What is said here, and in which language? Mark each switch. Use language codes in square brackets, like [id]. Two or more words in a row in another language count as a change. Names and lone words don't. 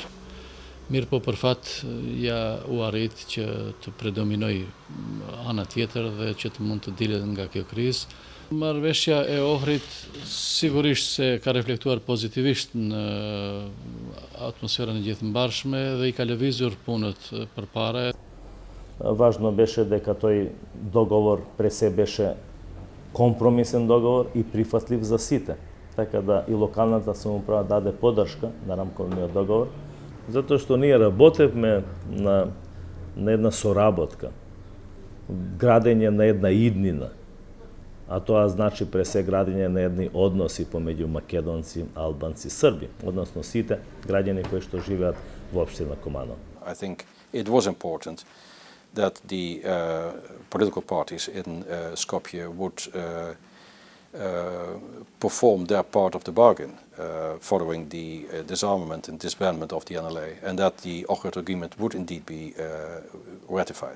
[sq] Mirë po për fat ja u arrit që të predominoj ana tjetër dhe që të mund të dilet nga kjo krizë. Marrëveshja e Ohrit sigurisht se ka reflektuar pozitivisht në atmosferën e gjithëmbarshme dhe I ka lëvizur punët përpara. [mk] Važno беше дека тој договор пред се беше компромисен договор и прифатлив за сите. Така да и локалната самоуправа даде поддршка на рамковниот договор, затоа што ние работевме на една соработка, градење на една иднина, а тоа значи пред се градење на едни односи помеѓу македонци, албанци, срби, односно сите граѓани кои што живеат во општина Куманово. [en] I think it was important that the political parties in Skopje would perform their part of the bargain following the disarmament and disbandment of the NLA, and that the Ohrid Agreement would indeed be ratified.